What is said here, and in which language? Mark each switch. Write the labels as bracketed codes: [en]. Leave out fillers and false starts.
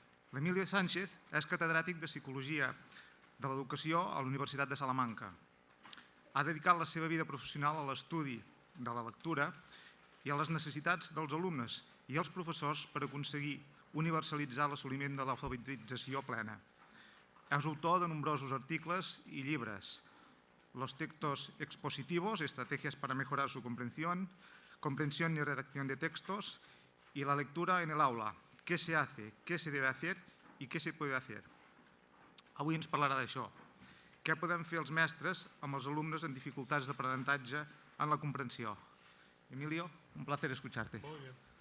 [ca] L'Emilio Sánchez és catedràtic de Psicologia de l'Educació a la Universitat de Salamanca. Ha dedicat la seva vida professional a l'estudi de la lectura i a les necessitats dels alumnes i els professors per aconseguir universalitzar l'assoliment de l'alfabetització plena. És autor de nombrosos articles i llibres: Los textos expositivos, estrategias para mejorar su comprensión y redacción de textos, y la lectura en el aula, qué se hace, qué se debe hacer i què se puede hacer. Avui ens parlarà d'això. Què podem fer els mestres amb els alumnes en dificultats d'aprenentatge en la comprensió? [es] Emilio, un placer escucharte. Muy bien.